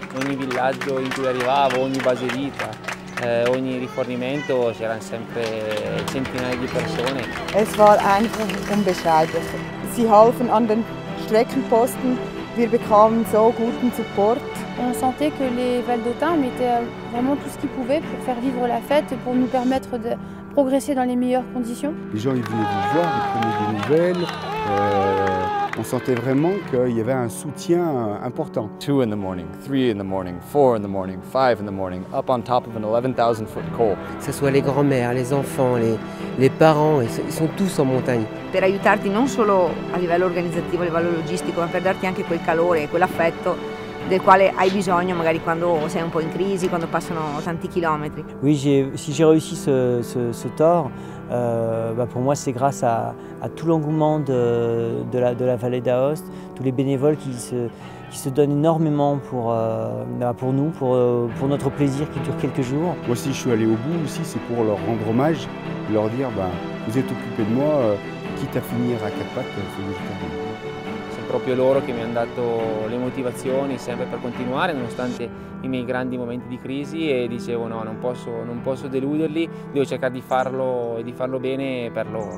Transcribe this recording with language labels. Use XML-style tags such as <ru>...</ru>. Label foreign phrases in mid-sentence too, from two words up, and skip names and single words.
<it>Ogni villaggio in cui arrivavo, ogni base vita, ogni rifornimento c'erano sempre centinaia di persone.</it> <de>Es war einfach unbeschreiblich. Sie halfen an den Streckenposten, Wir bekamen so guten Support.</de> <fr>On sentait que les Valdôtains mettaient vraiment tout ce qu'ils pouvaient pour faire vivre la fête, pour nous permettre de progresser dans les meilleures conditions. Les gens ils venaient vous voir, ils prenaient des nouvelles. On sentait vraiment qu'il y avait un soutien important.</fr> <en>2 in the morning, 3 in the morning, 4 in the morning, 5 in the morning, up on top of an 11,000-foot col.</en> <fr>Que ce soit les grands-mères, les enfants, les parents, ils sont tous en montagne.</fr> <it>Per aiutarti non solo a livello organizzativo, a livello logistico, ma per darti anche quel calore e quell'affetto del quale hai bisogno magari quando sei un po' in crisi, quando passano tanti chilometri.</it> <fr>Oui, si j'ai réussi ce tour, pour moi c'est grâce à tout l'engouement de la vallée d'Aoste, tous les bénévoles qui se donnent énormément pour nous, pour notre plaisir qui dure quelques jours. Moi si je suis allé au bout aussi, c'est pour leur rendre hommage, leur dire vous êtes occupés de moi, quitte à finir à 4 pattes, il faut que je termine.</fr> <it>Sono proprio loro che mi hanno dato le motivazioni sempre per continuare nonostante i miei grandi momenti di crisi e dicevo no, non posso deluderli, devo cercare di farlo e di farlo bene per loro.</it>